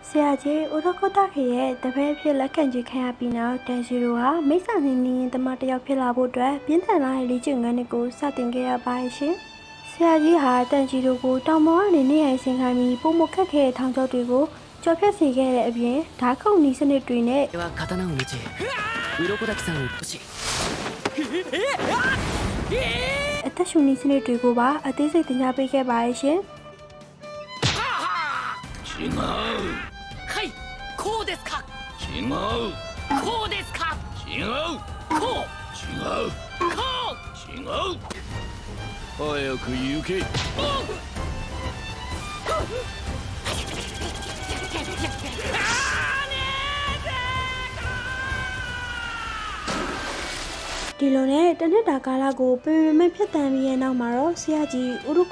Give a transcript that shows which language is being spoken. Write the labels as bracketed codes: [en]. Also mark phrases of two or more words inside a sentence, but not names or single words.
[my] ဆရာကြီးဥဒကိုတာခေရဲ့တပည့်ဖြစ်လက်ခံကြည့်ခံရပြီးနောက်တန်ဂျီရိုဟာမိစ္ဆာနေနေရင်တမတယောက်ဖြစ်လာဖို့အတွက်ပြင်းထန်လာတဲ့လေ့ကျင့်ခန်းတွေကိုစတင်ခဲ့ရပါရှင်။ဆရာကြီးဟာတန်ဂျီရိုကိုတောင်ပေါ်ကနေနေရာဆင်းခိုင်းပြီးပုံမခက်ခဲတဲ့ထောင်ချောက်တွေကိုကြော်ဖြတ်စေခဲ့တဲ့အပြင်ဓာတ်ခုံနီးစနစ်တွေနဲ့ [ja] は刀を持ち鱗滝さんを落とし [my] အသက်ရှူနီးစနစ်တွေကိုပါအသေးစိတ်သင်ကြားပေးခဲ့ပါရှင်။ [ja] 違うはいこうですか違うこうですか違うこう違うこう違う早く行け [my] ဒီလိုနဲ့တနစ်တာကာလကိုပင်ပင်မဲ့ဖြတ်တန်းပြီးရဲ့နောက်မှာတော့ဆရာကြီးဥရု